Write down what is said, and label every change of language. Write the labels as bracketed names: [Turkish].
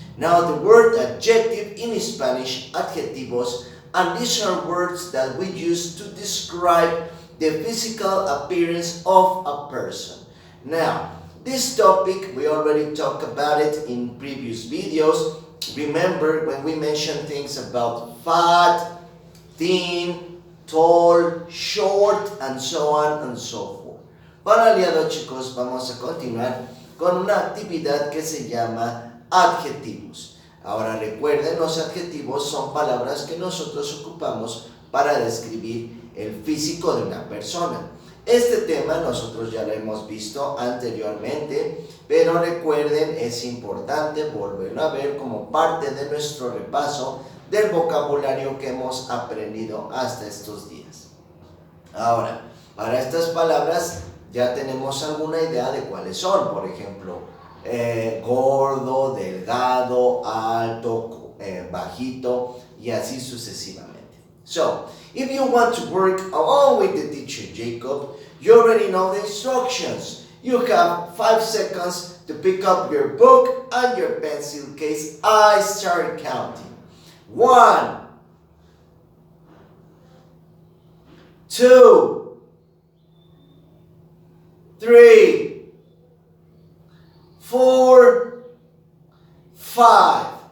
[English] Now, the word adjective in Spanish, adjetivos, and these are words that we use to describe the physical appearance of a person. Now, this topic, we already talked about it in previous videos. Remember when we mentioned things about fat, thin, tall, short, and so on and so forth. [Spanish] Para el día de hoy, chicos, vamos a continuar con una actividad que se llama adjetivos. Ahora recuerden, los adjetivos son palabras que nosotros ocupamos para describir el físico de una persona. Este tema nosotros ya lo hemos visto anteriormente, pero recuerden, es importante volverlo a ver como parte de nuestro repaso del vocabulario que hemos aprendido hasta estos días. Ahora, para estas palabras ya tenemos alguna idea de cuáles son. Por ejemplo, gordo, delgado, alto, bajito y así sucesivamente. [English] So, if you want to work along with the teacher Jacob, you already know the instructions. You have 5 seconds to pick up your book and your pencil case. I start counting. 1, 2, 3, 4, 5.